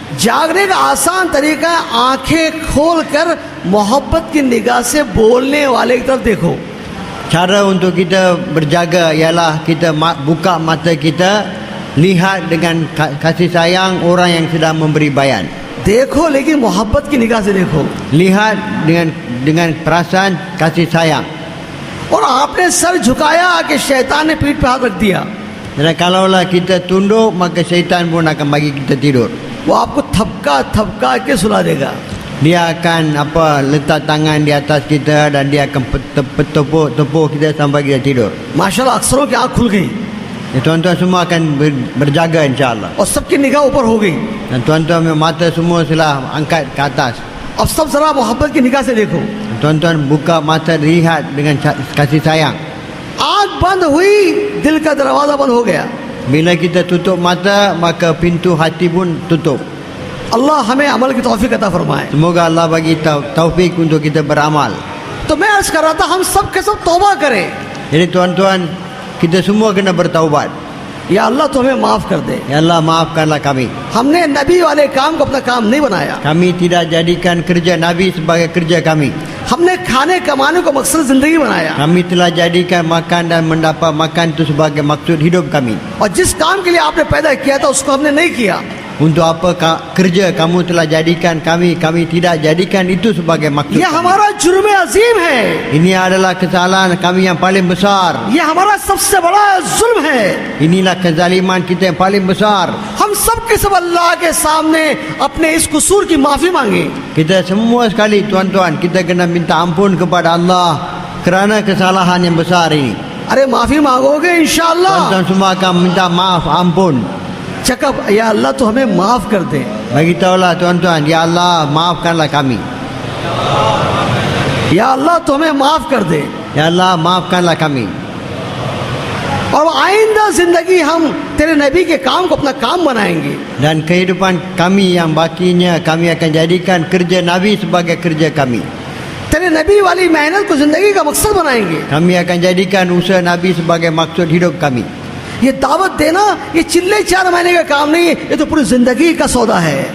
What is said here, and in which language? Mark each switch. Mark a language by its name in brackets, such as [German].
[Hindi] जागने का आसान तरीका है आंखें खोलकर मोहब्बत की निगाह से बोलने वाले की तरफ देखो। [Malay] Cara untuk kita berjaga ialah kita buka mata kita, lihat dengan kasih sayang orang yang sedang memberi bayan. [Hindi] देखो लेकिन मोहब्बत की निगाह से देखो। [Malay] Lihat dengan perasaan kasih sayang. [Hindi] और आपने सर झुकाया कि शैतान ने पीठ पे हाथ रख दिया, [Malay] Dan kalaulah kita tunduk, maka syaitan pun akan bagi kita tidur. [Hindi] वो आपको थपका के सुला देगा। [Malay] Dia akan letak tangan di atas kita dan dia akan tepuk kita sampai kita tidur. [Hindi] माशाल्लाह अक्सरों की आंख खुल गई [Malay] Tuan-tuan semua akan berjaga insya-Allah. [Hindi] और सबकी निगाह ऊपर हो गई। [Malay] Dan tuan-tuan mata semua telah angkat ke atas. [Hindi] अब सब जरा मोहब्बत की निगाह से देखो। [Malay] Tuan-tuan buka mata, lihat dengan kasih sayang. [Hindi] आंख बंद हुई, दिल का दरवाजा बंद हो गया। [Malay] Bila kita tutup mata, maka pintu hati pun tutup. [Hindi] अल्लाह हमें अमल की तौफीक अता फरमाए। [Malay] Semoga Allah bagi taufik untuk kita beramal. [Hindi] तो मैं अर्ज कर रहा था हम सब के सब तौबा करें। [Malay] Jadi tuan-tuan, kita semua kena bertaubat. [Hindi] या अल्लाह तो हमें माफ कर दे। [Malay] Ya Allah, maafkanlah kami. [Hindi] हमने नबी वाले काम को अपना काम नहीं बनाया। [Malay] Kami tidak jadikan kerja Nabi sebagai kerja kami. [Hindi] हमने खाने कमाने को मकसद जिंदगी बनाया। [Malay] Kami telah jadikan makan dan mendapat makan itu sebagai maksud hidup kami. [Hindi] और जिस काम के लिए आपने पैदा किया था उसको हमने नहीं किया। [Malay] Untuk apa kerja kamu telah jadikan kami tidak jadikan itu sebagai maksud [Hindi] ये [Malay] kami. [Hindi] हमारा जुर्म अजीम है, [Malay] Ini adalah kesalahan kami yang paling besar. [Hindi] ये हमारा सबसे बड़ा जुल्म है। [Malay] Inilah kezaliman kita yang paling besar. [Hindi] हम सब के सब अल्लाह के सामने अपने इस कसूर की माफी मांगे। [Malay] Kita semua sekali tuan-tuan, kita kena minta ampun kepada Allah kerana kesalahan yang besar ini. [Hindi] अरे माफी मांगोगे इंशाअल्लाह? [Malay] Tuan-tuan semua akan minta maaf, ampun. [Hindi] चकब या अल्लाह तो हमें माफ कर दे। [Malay] Bagi tahulah tuan-tuan, ya Allah maafkanlah kami. [Hindi] या अल्लाह तो हमें माफ कर दे [Malay] Ya Allah maafkanlah kami. [Hindi] और आइंदा जिंदगी हम तेरे नबी के काम को अपना काम बनाएंगे। [Malay] Dan kehidupan kami yang bakinya kami akan jadikan kerja Nabi sebagai kerja kami. [Hindi] तेरे नबी वाली मेहनत को जिंदगी का मकसद बनाएंगे। [Malay] Kami akan jadikan usaha Nabi sebagai maksud hidup kami. [Hindi] ये दावत देना ये चिल्ले 4 महीने का काम नहीं है, ये तो पूरी जिंदगी का सौदा है।